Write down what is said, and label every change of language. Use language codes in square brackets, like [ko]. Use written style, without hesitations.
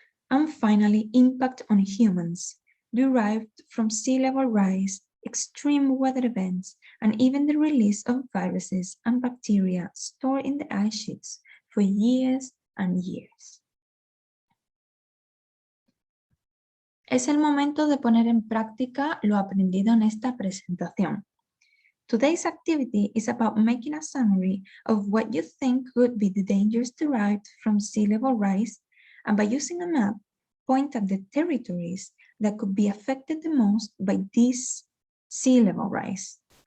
[en] And finally, impact on humans, derived from sea level rise, extreme weather events, and even the release of viruses and bacteria stored in the ice sheets for years and years. [es] Es el momento de poner en práctica lo aprendido en esta presentación. [en] Today's activity is about making a summary of what you think could be the dangers derived from sea level rise, and by using a map, point at the territories that could be affected the most by this sea level rise.